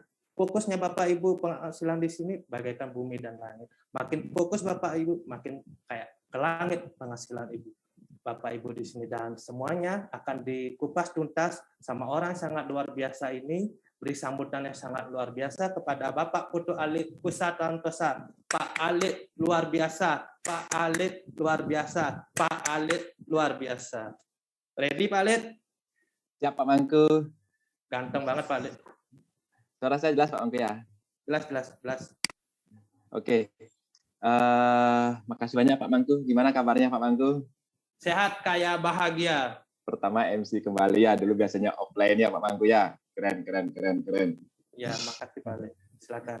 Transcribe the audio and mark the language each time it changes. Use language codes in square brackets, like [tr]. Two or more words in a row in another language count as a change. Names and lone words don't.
[id] Fokusnya Bapak Ibu penghasilan di sini bagaikan bumi dan langit. Makin fokus Bapak Ibu, makin kayak ke langit penghasilan Ibu. Bapak Ibu di sini dan semuanya akan dikupas tuntas sama orang sangat luar biasa ini. Beri sambutan yang sangat luar biasa kepada Bapak Putu Alit Kusatantosa. Pak Alit luar biasa, Pak Alit luar biasa, Pak Alit luar biasa. Ready Pak Alit? Siap Pak Mangku. Ganteng banget Pak Alit. Suara saya jelas Pak Mangku ya? Jelas. Oke. Makasih banyak Pak Mangku. Gimana kabarnya Pak Mangku? Sehat, kaya, bahagia. Pertama MC kembali ya. Dulu biasanya offline ya Pak Mangku ya. Keren. Ya, makasih Pak Alit. Silakan.